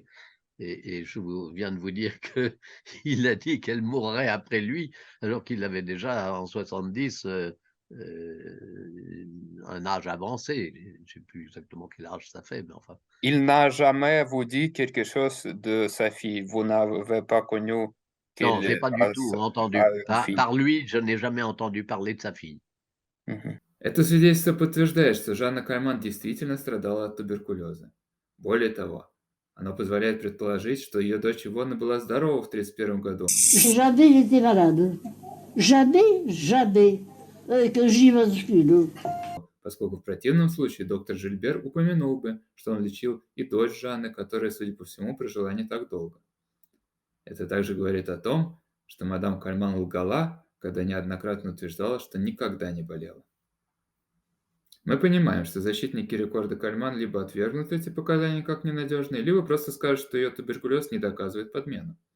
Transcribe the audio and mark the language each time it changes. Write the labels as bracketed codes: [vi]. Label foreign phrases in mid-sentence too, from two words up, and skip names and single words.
[fr] Et je viens de vous dire qu'il a dit qu'elle mourrait après lui, alors qu'il avait déjà en 70 un âge avancé. Je ne sais plus exactement quel âge ça fait, mais enfin. Il n'a jamais vous dit quelque chose de sa fille. Vous n'avez pas connu Non, qu'il j'ai pas du tout entendu. a une fille. Par lui, je n'ai jamais entendu parler de sa fille. [ru] Это свидетельство подтверждает, что Жанна Кальман действительно страдала от туберкулеза. Более того, оно позволяет предположить, что ее дочь Ивона была здорова в 1931 году. [fr] Jamais j'étais malade. Jamais. Que j'imagine. [ru] Поскольку в противном случае доктор Жильбер упомянул бы, что он лечил и дочь Жанны, которая, судя по всему, прожила не так долго. Это также говорит о том, что мадам Кальман лгала, когда неоднократно утверждала, что никогда не болела. Мы понимаем, что защитники рекорда Кальман либо отвергнут эти показания как ненадежные, либо просто скажут, что ее туберкулез не доказывает подмену.